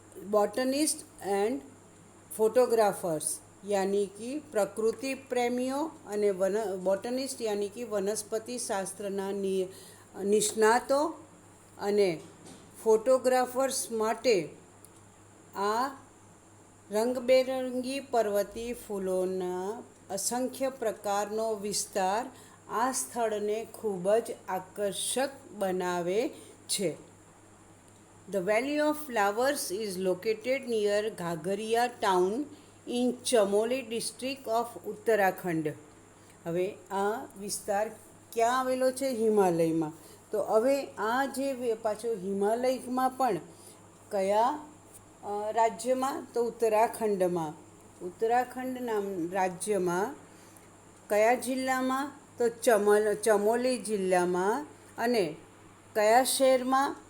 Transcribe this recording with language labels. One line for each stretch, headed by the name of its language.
English: botanist and photographers
Gujarati: યાની કે પ્રકૃતિ પ્રેમીઓ અને બોટનિસ્ટ યાની કે વનસ્પતિ શાસ્ત્રના નિષ્ણાતો અને ફોટોગ્રાફર્સ માટે આ રંગબેરંગી પર્વતીય ફૂલોના અસંખ્ય પ્રકારનો વિસ્તાર આ સ્થળને ખૂબ જ આકર્ષક બનાવે છે.
English: The Valley of Flowers is located near Ghagharia town in Chamoli district of Uttarakhand.
Gujarati: હવે આ વિસ્તાર ક્યાં આવેલો છે? હિમાલયમાં. તો હવે આ જે પાછો હિમાલયમાં પણ કયા રાજ્યમાં? તો ઉત્તરાખંડમાં. ઉત્તરાખંડ રાજ્યમાં કયા જિલ્લામાં? તો ચમોલી જિલ્લામાં. અને કયા શહેરમાં?